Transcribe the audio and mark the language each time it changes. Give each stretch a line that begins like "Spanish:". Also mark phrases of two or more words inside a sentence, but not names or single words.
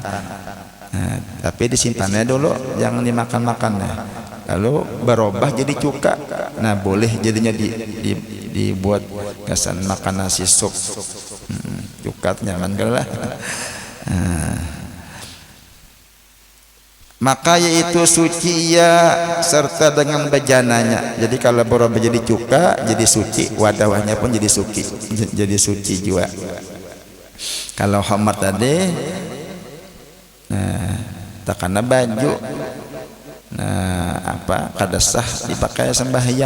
Indonesian: Tapi disimpannya dulu, jangan dimakan-makan. Lalu berubah jadi cuka, nah boleh jadinya dibuat kesan makan nasi sup.
Banjar: Cuka nyaman kan lah.
Indonesian: Maka yaitu suci ia serta dengan bejananya. Jadi kalau berubah jadi cuka, jadi suci, wadahnya pun jadi suci, juga.
Banjar: Kalau khamar tadi, takana baju, kada sah dipakai sembahyang.